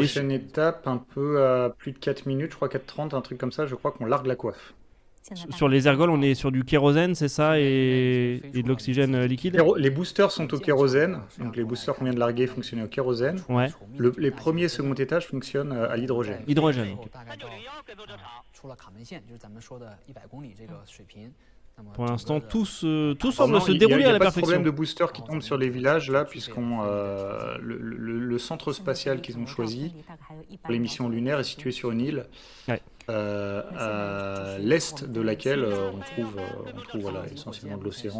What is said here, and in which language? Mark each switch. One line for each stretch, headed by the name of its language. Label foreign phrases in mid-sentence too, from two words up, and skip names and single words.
French: Prochaine étape, un peu à plus de 4 minutes, je crois 4:30, un truc comme ça, je crois qu'on largue la coiffe. sur les ergols, on est sur du kérosène, c'est ça, et de l'oxygène liquide. Les boosters sont au kérosène, donc les boosters qu'on vient de larguer fonctionnent au kérosène. Ouais, Les premiers et second étages fonctionnent à l'hydrogène. hydrogène. Ok. 391更多正常。 Pour l'instant, tout Alors semble non, se il y dérouler a à la pas de problème perfection. de boosters qui tombent sur les villages là, puisqu'on le centre spatial qu'ils ont choisi pour les missions lunaires est situé sur une île. Ouais. à l'est de laquelle on trouve voilà, essentiellement de l'océan.